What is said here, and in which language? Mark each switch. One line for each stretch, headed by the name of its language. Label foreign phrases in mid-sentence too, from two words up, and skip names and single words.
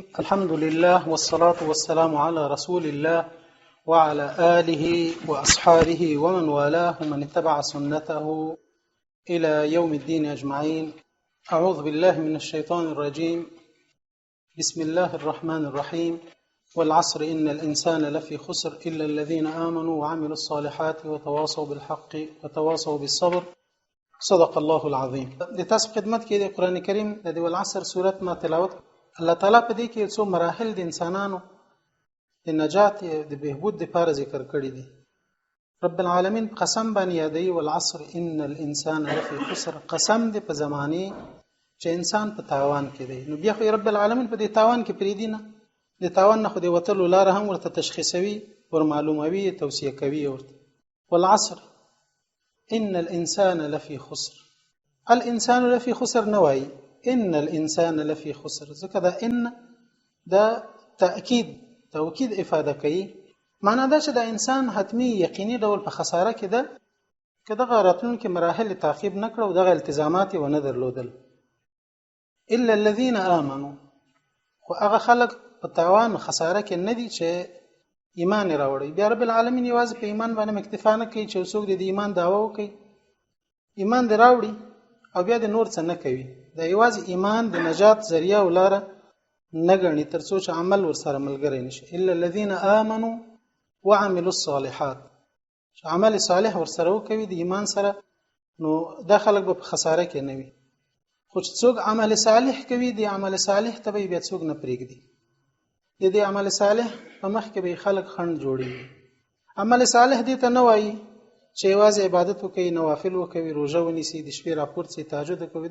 Arabic: الحمد لله والصلاة والسلام على رسول الله وعلى آله وأصحابه ومن والاه ومن اتبع سنته إلى يوم الدين أجمعين. أعوذ بالله من الشيطان الرجيم. بسم الله الرحمن الرحيم. والعصر إن الإنسان لفي خسر إلا الذين آمنوا وعملوا الصالحات وتواصوا بالحق وتواصوا بالصبر. صدق الله العظیم.
Pashto: د تاسو خدمت کې د قران کریم د والعصر سورت ما تلاوت. الله تعالی په دې کې څو مراحل د انسانانو د نجات د بهبود لپاره ذکر کړی دي. رب العالمین قسم باندې یادوي
Arabic: والعصر ان الانسان لفی خسر.
Pashto: قسم دې په زمانه چې انسان په تاوان کې دی. نو بیا خو رب العالمین په دې تاوان کې پریدي نه، د تاوان نه خو د وتلو لار هم ورته تشخیصوي، ور معلوموي، توصیه کوي ورته.
Arabic: والعصر ان الانسان لفي خسر. الانسان لفي خسر نوای ان الانسان لفي خسر.
Pashto: ځکه دا ان دا توکید افاده کوي. معنا دا چې دا انسان حتمی یقیني ډول په خساره کې ده که دغه راتلونکي مراحل تعقیب نکړه او دغه التزامات و نه درلودل.
Arabic: الا الذين امنوا.
Pashto: خو هغه خلک په تاوان خساره کې نه دي چې ایمان راوړي. بیا رب العالمین یوازې په ایمان باندې اکتفا نه کوي چې څوک د ایمان دعوه وکړي، ایمان دې راوړي او بیا د نور څه نه کوي. دا یوازې ایمان د نجات ذریعہ ولاره نه ګڼي تر څو چې عمل ورسره ملګری نشي.
Arabic: الا الذين امنوا وعملوا الصالحات.
Pashto: چې عمل صالح ورسره وکوي د ایمان سره، نو دا خلک به په خساره کې نه وي. خو چې څوک عمل صالح کوي د عمل صالح ته بیا څوک نه پرېږدي. د دې عمل صالح په مخ کې به خلک خند جوړي. عمل صالح دې ته نه وایي چې یوازې عبادت وکړي، نوافل وکړي، روزه ونیسي، د شپې راپورته تهجد کوي.